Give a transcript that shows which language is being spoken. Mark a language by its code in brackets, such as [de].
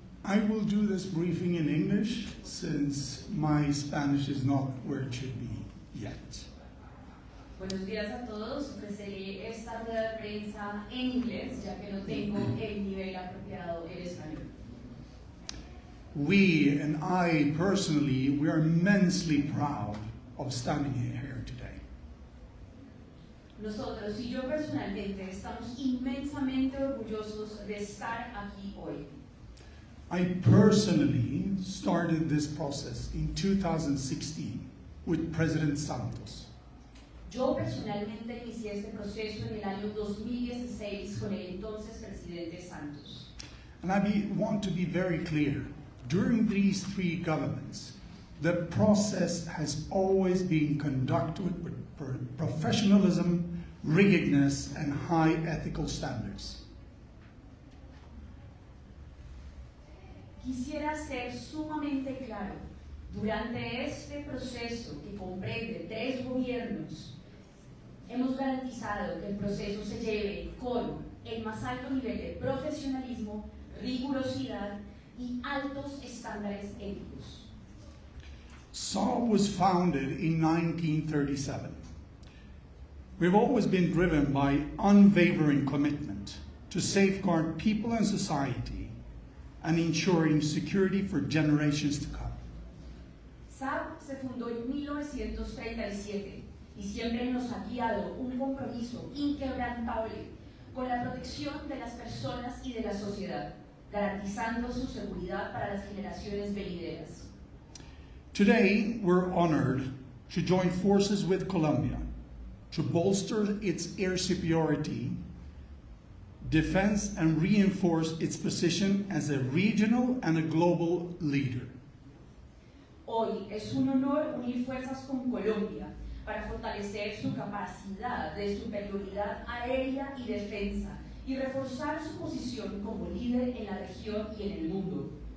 [en] I will do this briefing in English since my Spanish is not where it should be yet. [es] Buenos días a todos. Ofreceré esta rueda de prensa en inglés, ya que no tengo el nivel apropiado en español. [en] We, and I personally, we are immensely proud of standing here today. [es] Nosotros y yo personalmente estamos inmensamente orgullosos de estar aquí hoy. [en] I personally started this process in 2016 with President Santos. [es] Yo personalmente inicié este proceso en el año 2016 con el entonces presidente Santos. [en] And want to be very clear. During these three governments, the process has always been conducted with professionalism, rigidness, and high ethical standards. [es] Quisiera ser sumamente claro. Durante este proceso, que comprende 3 gobiernos, hemos garantizado que el proceso se lleve con el más alto nivel de profesionalismo, rigurosidad y altos estándares éticos. [en] SAP was founded in 1937. We've always been driven by unwavering commitment to safeguard people and society and ensuring security for generations to come. [es] SAP se fundó en 1937 y siempre nos ha guiado un compromiso inquebrantable con la protección de las personas y de la sociedad, garantizando su seguridad para las generaciones venideras. [en] Today, we're honored to join forces with Colombia to bolster its air superiority, defense, and reinforce its position as a regional and a global leader. [es] Hoy es un honor unir fuerzas con Colombia para fortalecer su capacidad de superioridad aérea y defensa y reforzar su posición como líder en la región y en el mundo.